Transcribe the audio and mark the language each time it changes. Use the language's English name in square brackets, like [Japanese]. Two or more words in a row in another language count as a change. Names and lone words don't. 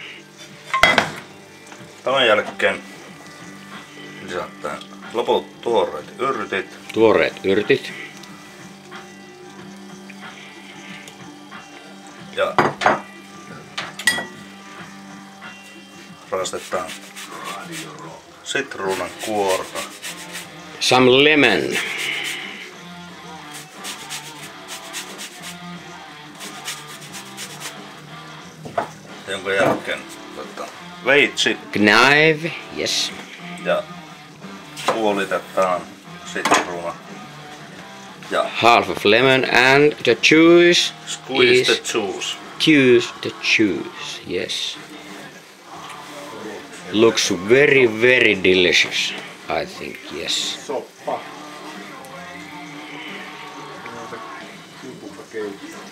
[Finnish] Tämän jälkeen lisätään loput tuoreet yrtit. Tuoreet yrtit. Ja raastetaan sitruunan kuorta. [English] Some lemon. [Finnish] Jonka jälkeen veitsi. [English] Knife, yes. [Finnish] Ja puolitetaan sitruuna. Ja [English] Half of lemon and the juice. squeeze is the juice. the juice, yes. Looks very delicious, I think, yes. [Finnish] Soppa. Simpukkakeitto.